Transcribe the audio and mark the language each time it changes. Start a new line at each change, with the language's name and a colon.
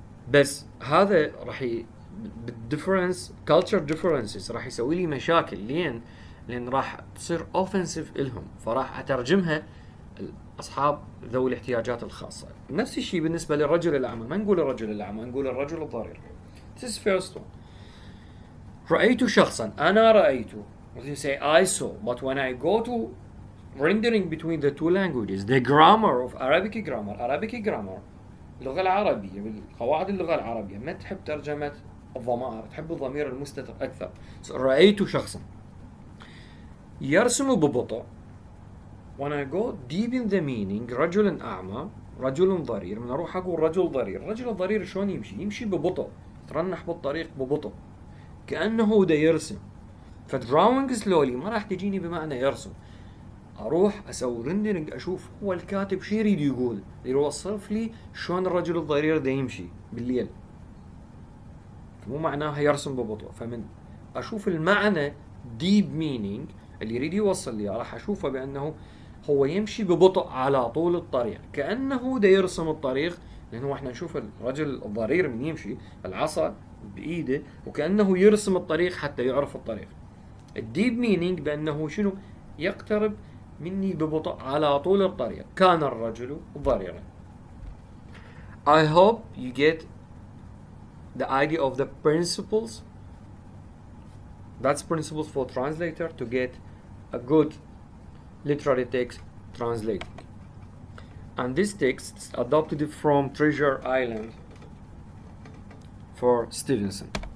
Arabic: بس هذا راح بالديفرنس
English: culture differences
Arabic: راح يسوي لي مشاكل. لان راح تصير اوفنسيف لهم، فراح اترجمها اصحاب ذوي الاحتياجات الخاصه. نفس الشيء بالنسبه للرجل الاعمى، ما نقول الرجل الاعمى، نقول الرجل الضرير.
English: This is first one.
Arabic: رأيت شخصا، أنا رأيت.
English: You say I saw, but when I go to rendering between the two languages, the grammar of Arabic grammar
Arabic: اللغة العربية بالقواعد اللغة العربية ما تحب ترجمة الضمائر، تحب الضمير المستتر أكثر.
English: So,
Arabic: رأيت شخصا يرسم ببطء.
English: When I go deep in the meaning
Arabic: رجل أعمى رجل ضرير، من أروح أقول رجل ضرير. الرجل الضرير شلون يمشي ببطء، ترنح بالطريق ببطء كأنه دا يرسم. فدراونج سلولي ما راح تجيني بمعنى يرسم، اروح اسوي رندرنج اشوف هو الكاتب شو يريد يقول، يوصف لي شلون الرجل الضرير دا يمشي بالليل، مو معناها يرسم ببطء. فمن اشوف المعنى ديب مينينج اللي يريد يوصل لي، راح اشوفه بانه هو يمشي ببطء على طول الطريق كأنه دا يرسم الطريق. لانه احنا نشوف الرجل الضرير من يمشي العصا بايده وكأنه يرسم الطريق حتى يعرف الطريق. الديب مينينج بأنه شنو، يقترب مني ببطء على طول الطريق. كان الرجل ضريرا.
English: I hope you get the idea of the principles. That's principles for translator to get a good literary text translating. And this text is adopted from Treasure Island for Stevenson.